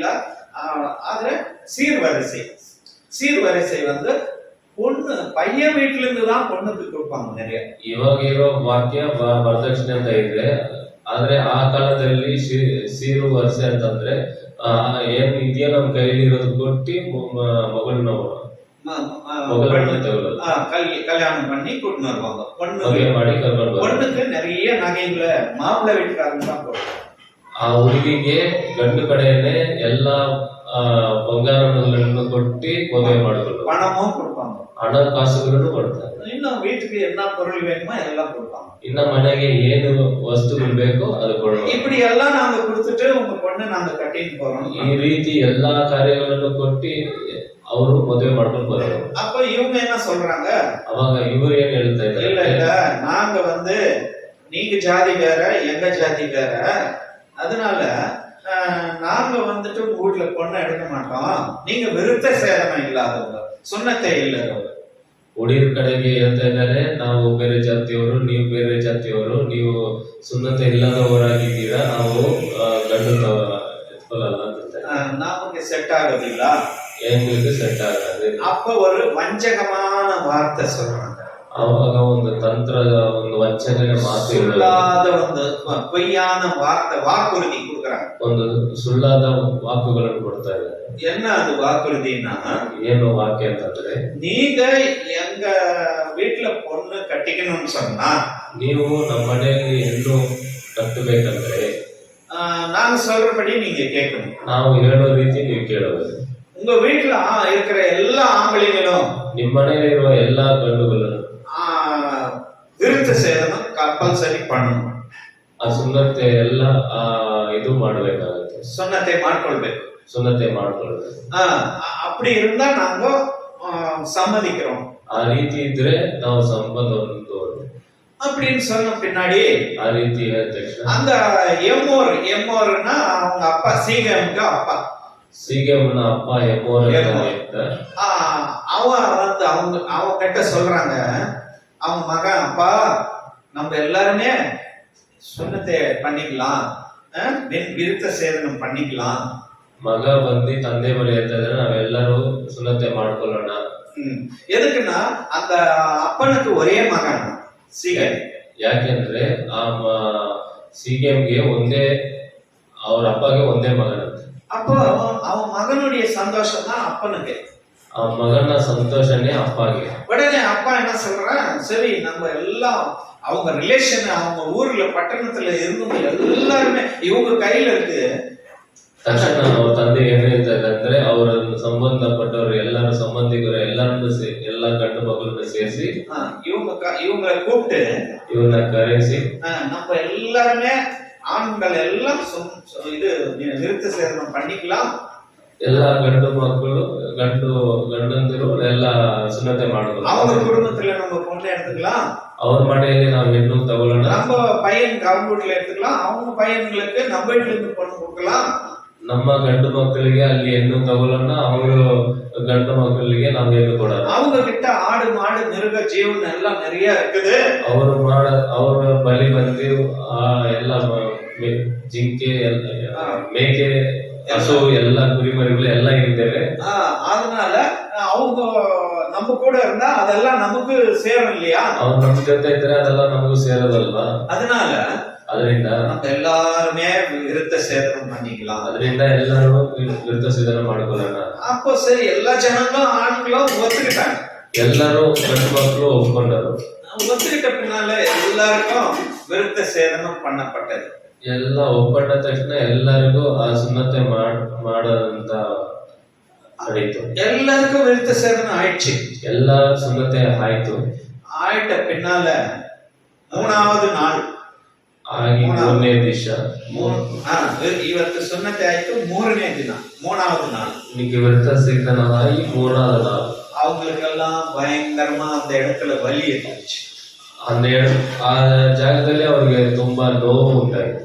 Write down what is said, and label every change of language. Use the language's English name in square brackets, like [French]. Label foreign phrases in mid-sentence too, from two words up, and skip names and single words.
[Tamil] ಆದ್ರೆ சீர்வரிசை வந்து பொண்ணு பையன் வீட்டுல இருந்து தான் பொண்ணுக்கு கொடுப்பாங்க நிறைய. [Kannada] ಇವಾಗ ಇರೋ ವಾಕ್ಯ ವರದಕ್ಷಿಣೆ ಅಂತ ಇದೆ, ಆದ್ರೆ ಆ ಕಾಲದಲ್ಲಿ ಸೀರು ವರಸೆ ಅಂತಂದ್ರೆ ಏನ್ ಇದೆಯೋ ನಮ್ ಕೈಲಿ ಇರೋದು ಕೊಟ್ಟಿ ಮಗಳನ್ನ ತಗೊಳ್ಳೋದು, [Tamil] கல்யாணம் பண்ணி கூட்டின்னு வருவாங்க. [Kannada] ಮಾಡಿ ಕರ್ಕೊಂಡು [Tamil] பொண்ணுக்கு நிறைய நகைங்களை மாப்பிள்ளை வீட்டுக்காரங்க தான் போடுவாங்க. [Kannada] ಆ ಹುಡುಗಿಗೆ ಗಂಡು ಕಡೆನೆ ಎಲ್ಲಾ ಬಂಗಾರಗಳನ್ನು ಕೊಟ್ಟಿ ಮದುವೆ ಮಾಡಿಕೊಳ್ಳು, [Tamil] பணமும் கொடுப்பாங்க, [Kannada] ಹಣ ಕಾಸುಗಳನ್ನು ಕೊಡ್ತಾರೆ. [Tamil] இன்னும் வீட்டுக்கு என்ன பொருள் வேணுமோ எல்லாம் கொடுப்பாங்க. [Kannada] ಇನ್ನ ಮನೆಗೆ ಏನು ವಸ್ತುಗಳು ಬೇಕೋ ಅದು ಕೊಡುವ. [Tamil] இப்படி எல்லாம் நாங்க கொடுத்துட்டு உங்க பொண்ணு நாங்க கட்டிட்டு போறோம். [Kannada] ಈ ರೀತಿ ಎಲ್ಲಾ ಕಾರ್ಯಗಳನ್ನು ಕೊಟ್ಟಿ ಅವರು ಮದುವೆ ಮಾಡ್ಕೊಂಡು ಬರೋರು. [Tamil] அப்ப இவங்க என்ன சொல்றாங்க, [Kannada] ಅವಾಗ ಇವರು ಏನ್ ಹೇಳ್ತಾ [Tamil] இல்ல [Kannada] ಇದ್ದಾರೆ, [Tamil] இல்ல நாங்க வந்து நீங்க ஜாதி வேற எங்க ஜாதி வேற, அதனால நாங்க வந்துட்டு உங்க வீட்டுல பொண்ணை எடுக்க மாட்டோம், நீங்க விருத்த சேதனம் இல்லாதவங்க, சுண்ணத்தை இல்லாதவங்க. [Kannada] ಹುಡುಗರ ಕಡೆಗೆ ಹೇಳ್ತಾ ಇದ್ದಾರೆ, ನಾವು ಬೇರೆ ಜಾತಿಯವರು, ನೀವು ಬೇರೆ ಜಾತಿಯವರು, ನೀವು ಸುನ್ನತೆ ಇಲ್ಲದವರಾಗಿದ್ದೀರಾ, ನಾವು ಗಂಡು ಎತ್ಕೊಳ್ಳಲ್ಲ ಅಂತ [Tamil] நமக்கு செட் ஆகுதில்ல, எங்களுக்கு செட் ஆகாது. அப்ப ஒரு வஞ்சகமான வார்த்தை சொல்றாங்க. [Kannada] ಅವಾಗ ಒಂದು ತಂತ್ರದ ಒಂದು ವಂಚನೆ ಮಾತು, ಸುಳ್ಳಾದ ಒಂದು [Tamil] பொய்யான வார்த்தை வாக்குறுதி கொடுக்குறாங்க. [Kannada] ಒಂದು ಸುಳ್ಳಾದ ವಾಕುಗಳನ್ನು ಕೊಡ್ತಾ ಇದ್ದಾರೆ. [Tamil] என்ன அது வாக்குறுதினா, [Kannada] ಏನು ವಾಕ್ಯ ಅಂತಂದ್ರೆ, [Tamil] நீங்க எங்க வீட்டுல பொண்ணு கட்டிக்கணும்னு சொன்னா, [Kannada] ನೀವು ನಮ್ಮ ಮನೆಯಲ್ಲಿ ಹೆಣ್ಣು ಕಟ್ಟಬೇಕಂದ್ರೆ [Tamil] நாங்க சொல்றபடி நீங்க கேட்கணும். [Kannada] ನಾವು ಹೇಳೋ ರೀತಿ ನೀವು ಕೇಳಬೇಕು. [Tamil] உங்க வீட்டுல இருக்கிற எல்லா ஆம்பளைங்களும் [Kannada] ನಿಮ್ಮ ಮನೆಯಲ್ಲಿರುವ ಎಲ್ಲಾ ಗಂಡುಗಳನ್ನು [Tamil] விருத்த சேதனம் கம்பல்சரி பண்ணணும். [Kannada] ಆ ಸುನ್ನತೆ ಎಲ್ಲ ಇದು ಮಾಡಬೇಕಾಗುತ್ತೆ, சுண்ணத்தை ಮಾಡ್ಕೊಳ್ಬೇಕು, ಸುನ್ನತೆ ಮಾಡ್ಕೊಳ್ಬೇಕು. [Tamil] அப்படி இருந்தா நாங்க சம்மதிக்கிறோம். [Kannada] ಆ ರೀತಿ ಇದ್ರೆ ನಾವು ಸಂಬಂಧವನ್ನು ತೋರು [Tamil] அப்படின்னு சொன்ன பின்னாடி [Kannada] ಆ ರೀತಿ ಹೇಳಿದ ತಕ್ಷಣ [Tamil] அந்த எம்மோர்னா அவங்க அப்பா சீகேமுக்கு அப்பா, [Kannada] ಸೀಗೆಮ್ನ ಅಪ್ಪ ಎಮೋರ್ [Tamil] அவன் வந்து அவங்க கிட்ட சொல்றாங்க, அவங்க மகன், அப்பா நம்ம எல்லாருமே சுண்ணத்தை பண்ணிக்கலாம், விருத்த சேதனம் பண்ணிக்கலாம். [Kannada] ಮಗ ಬಂದು ತಂದೆ ಬಳಿ ಹೇಳ್ತಾ ಇದ್ರೆ ನಾವೆಲ್ಲರೂ ಸುನ್ನತೆ ಮಾಡ್ಕೊಳ್ಳೋಣ. [Tamil] எதுக்குன்னா அந்த அப்பனுக்கு ஒரே மகன் சீகேம். [Kannada] ಯಾಕೆಂದ್ರೆ ಆ ಸೀಗೆಮ್ಗೆ ಒಂದೇ, ಅವ್ರ ಅಪ್ಪಗೆ ಒಂದೇ ಮಗನಂತೆ. [Tamil] அப்போ அவன் மகனுடைய சந்தோஷம் தான் அப்பனுக்கு, [Kannada] ಆ ಮಗನ ಸಂತೋಷನೇ ಅಪ್ಪಗೆ. [Tamil] உடனே அப்பா என்ன சொல்றான், சரி நம்ம எல்லாம் அவங்க ரிலேஷன் அவங்க ஊர்ல பட்டணத்துல இருந்தவங்க எல்லாருமே இவங்க கையில இருக்கு. [Kannada] ತಕ್ಷಣ ಅವ್ರ ತಂದೆ ಏನ್ ಹೇಳ್ತಾ ಇದ್ದಾರೆ, ಅವರ ಸಂಬಂಧಪಟ್ಟವರು ಎಲ್ಲರೂ ಸಂಬಂಧಿಕರು ಎಲ್ಲರನ್ನು ಎಲ್ಲ ಗಂಡು ಮಕ್ಕಳನ್ನ ಸೇರಿಸಿ [Tamil] இவங்களை கூப்பிட்டு [Kannada] ಇವ್ರನ್ನ ಕರೆಸಿ [Tamil] நம்ம எல்லாருமே ஆண்கள் எல்லாம் இது விருத்த சேதனம் பண்ணிக்கலாம், [Kannada] ಎಲ್ಲ ಗಂಡು ಮಕ್ಕಳು ಗಂಡಂದಿರು ಎಲ್ಲ ಸುನ್ನತೆ ಮಾಡಬಹುದು. [Tamil] அவங்க குடும்பத்துல நம்ம பொண்ணை எடுத்துக்கலாம், [Kannada] ಅವ್ರ ಮನೆಯಲ್ಲಿ ನಾವು ಹೆಣ್ಣು ತಗೊಳ್ಳೋಣ, [Tamil] நம்ம பையனுக்கு அவங்க வீட்டுல எடுத்துக்கலாம், அவங்க பையன்களுக்கு நம்ம வீட்டுல இருந்து பொண்ணு கொடுக்கலாம். [Kannada] ನಮ್ಮ ಗಂಡು ಮಕ್ಕಳಿಗೆ ಅಲ್ಲಿ ಹೆಣ್ಣು ತಗೊಳ್ಳೋಣ, ಅವರು ಗಂಡು ಮಕ್ಕಳಿಗೆ ನಾವು ಹೆಣ್ಣು ಕೊಡೋಣ. [Tamil] அவங்க கிட்ட ஆடு மாடு மிருக ஜீவன் எல்லாம் நிறைய இருக்குது. [Kannada] ಅವ್ರ ಬಳಿ ಬಂದು ಎಲ್ಲ ಜಿಂಕೆ ಮೇಕೆ ಹಸು ಎಲ್ಲ ಕುರಿಮರಿಗಳು ಎಲ್ಲ ಇರ್ತೇವೆ. [Tamil] அதனால அவங்க நம்ம கூட இருந்தா அதெல்லாம் நமக்கு சேரும் இல்லையா? [Kannada] ಅವ್ರು ನಮ್ ಜೊತೆ ಇದ್ರೆ ಅದೆಲ್ಲ ನಮಗೂ ಸೇರೋದಲ್ವಾ? [Tamil] அதனால [Kannada] ಅದರಿಂದ [Tamil] நம்ம எல்லாருமே விருத்த சேதனம் பண்ணிக்கலாம். [Kannada] ಎಲ್ಲರೂ ವಿರುದ್ಧ ಸೇದನ ಮಾಡ್ಕೊಳ್ಳೋಣ. [Tamil] அப்போ சரி எல்லா ஜனங்களும் ஆண்களும் ஒத்துக்கிட்டாங்க. [Kannada] ಎಲ್ಲರೂ ಗಂಡು ಮಕ್ಕಳು ಒಪ್ಕೊಂಡರು. [Tamil] ஒத்துக்கிட்ட பின்னால எல்லாருக்கும் விருத்த சேதனம் பண்ணப்பட்டது. [Kannada] ಎಲ್ಲ ಒಪ್ಕೊಂಡ ತಕ್ಷಣ ಎಲ್ಲರಿಗೂ ಆ ಸುನ್ನತೆ ಮಾಡೋದಂತ ನಡೀತು. [Tamil] எல்லாருக்கும் விருத்த சேதனம் ஆயிடுச்சு. [Kannada] ಎಲ್ಲ ಸುನ್ನತೆ ಆಯ್ತು. [Tamil] ஆயிட்ட பின்னால மூணாவது நாள் [Kannada] ಆಗಿ ಮೂರನೇ ದಿವಸ ಇವತ್ತು ಸುನ್ನತೆ ಆಯ್ತು. ಮೂರನೇ ದಿನ [Tamil] மூணாவது நாள் இன்னைக்கு விருத்த சேதனம் ஆகி மூணாவது நாள் அவங்களுக்கெல்லாம் பயங்கரமா அந்த இடத்துல வலி இருந்துச்சு. [Kannada] ಆ ಜಾಗದಲ್ಲಿ ಅವ್ರಿಗೆ ತುಂಬಾ ನೋವು ಉಂಟಾಯ್ತು.